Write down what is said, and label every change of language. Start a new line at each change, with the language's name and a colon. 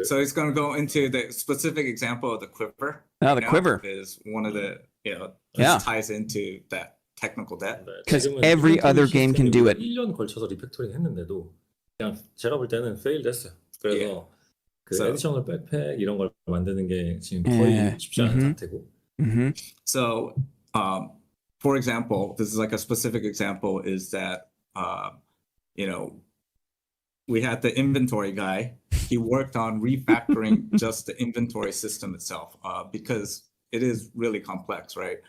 English: so he's going to go into the specific example of the quiver. Now the you know, quiver. is one of the, you know, Yeah. this ties into that technical debt. 'Cause every other game can do it.
Korean: 1년 걸쳐서 리팩토링 했는데도 그냥 제가 볼 때는 페일 됐어요. 그래서 그
English: So-
Korean: 에디셔널 백팩 이런 걸 만드는 게 지금 거의 예. 쉽지 않은 음흠. 상태고. Mm-hmm.
English: So, for example, this is like a specific example, is that, you know, we had the inventory guy. He worked on refactoring just the inventory system itself, because it is really complex, right?